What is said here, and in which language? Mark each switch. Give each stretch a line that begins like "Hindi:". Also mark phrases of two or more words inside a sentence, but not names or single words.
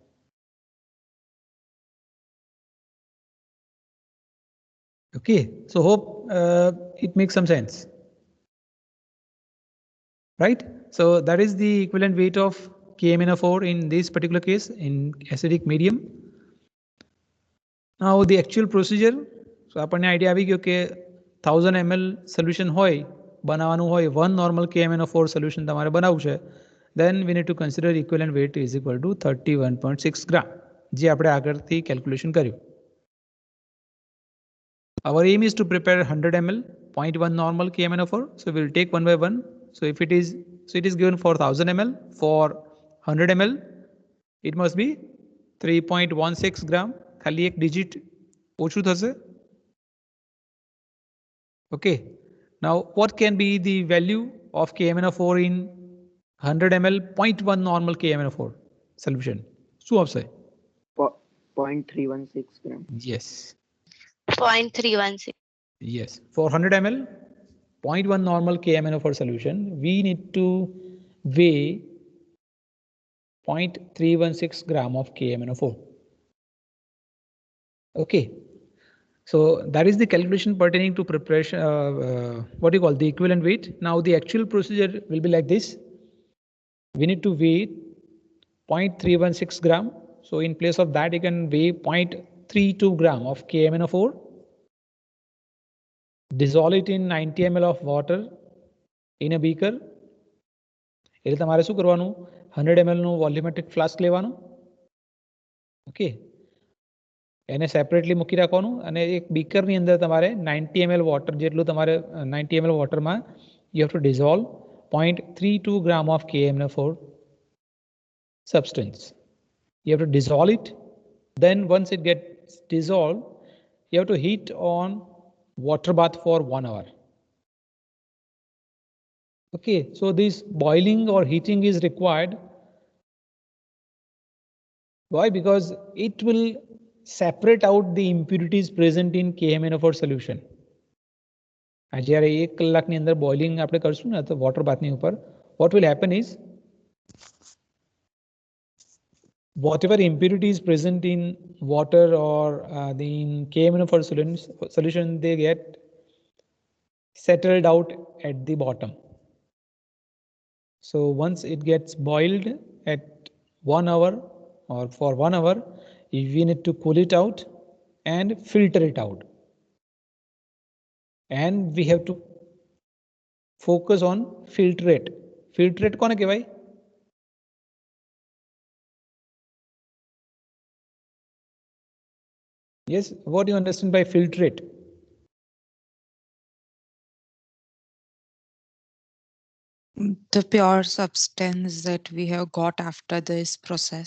English: Okay, so hope it makes some sense, right? So that is the equivalent weight of KMnO4 in this particular case in acidic medium. Now the actual procedure.
Gujarati: So આપણને આઈડિયા આવી ગયો કે 1000 ml સોલ્યુશન હોય, બનાવવાનું હોય, 1 normal KMnO4 સોલ્યુશન તમારે બનાવવું છે,
English: then we need to consider equivalent weight is equal to 31.6 gram,
Gujarati: જે આપણે આગળથી કેલ્ક્યુલેશન કર્યું.
English: Our aim is to prepare 100 ml, 0.1 normal KMnO4. So we'll take one by one. So if it is given for 1000 ml, for 100 ml, it must be 3.16 gram.
Gujarati: ખાલી એક digit ઓછું થશે.
English: Okay. Now what can be the value of KMnO4 in 100 ml 0.1 normal KMnO4 solution?
Gujarati: શું આવશે?
English: 0.316 gram. Yes. 0.316. Yes. For 100 ml 0.1 normal KMnO4 solution, we need to weigh 0.316 gram of KMnO4. Okay. So that is the calculation pertaining to preparation, what do you call the equivalent weight. Now the actual procedure will be like this. We need to weigh 0.316 gram. So in place of that, you can weigh 0.32 gram of KMnO4. Dissolve it in 90 ml of water in a beaker.
Gujarati: એટલે તમારે શું કરવાનું? 100 ml નું
English: volumetric flask
Gujarati: લેવાનું. ઓકે, એને સેપરેટલી મૂકી રાખવાનું અને એક બીકરની અંદર તમારે 90 ml વોટર જેટલું તમારે 90 ml વોટરમાં
English: you have to dissolve 0.32 gram of KMnO4 substance. You have to dissolve it. Then once it gets dissolved, you have to heat on water bath for 1 hour. Okay, so this boiling or heating is required. Why? Because it will separate out the impurities present in KMnO4 solution.
Gujarati: જ્યારે 1 કલાકની અંદર બોઇલિંગ આપણે કરશું ને તો
English: water bathની
Gujarati: ઉપર,
English: what will happen is whatever impurity is present in water or in KMnO4 solution, they get settled out at the bottom. So once it gets boiled at 1 hour or for 1 hour, we need to cool it out and filter it out. And we have to focus on filtrate.
Gujarati: Filtrate કોને કહેવાય?
English: Yes, what do you understand by filtrate? The pure substance that we have got after this process.